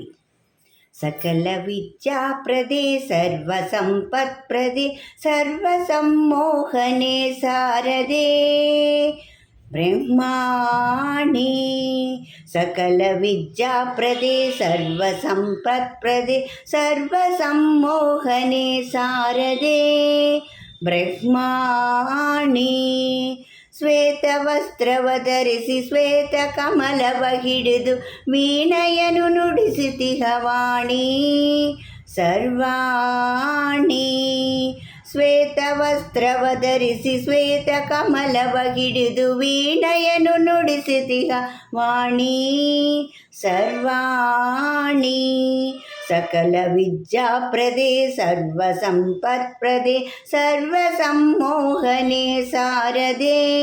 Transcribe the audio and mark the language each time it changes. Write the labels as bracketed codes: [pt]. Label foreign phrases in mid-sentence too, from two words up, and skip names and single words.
[sa] సకల విద్యాప్రదే సర్వసంపత్ప్రదే సర్వసమ్మోహనే సారదే బ్రహ్మాణి సకల విద్యాప్రదే సర్వసంపత్ప్రదే సర్వసమ్మోహనే సారదే [kn] బ్రహ్మాణి ಶ್ವೇತವಸ್ತ್ರವಧರಿಸಿ ಶ್ವೇತ ಕಮಲವ ಹಿಡಿದು ವೀಣೆಯನು ನುಡಿಸಿತಿಹ ವಾಣಿ ಸರ್ವಾಣಿ ಶ್ವೇತವಸ್ತ್ರವಧರಿಸಿ ಶ್ವೇತ ಕಮಲವ ಹಿಡಿದು ವೀಣೆಯನು ನುಡಿಸಿತಿಹ ವಾಣಿ ಸರ್ವಾಣಿ [sa] ಸಕಲ ವಿದ್ಯಾಪ್ರದೇ ಸರ್ವಸಂಪತ್ಪ್ರದೇ ಸರ್ವಸಮ್ಮೋಹನೆ ಸಾರದೆ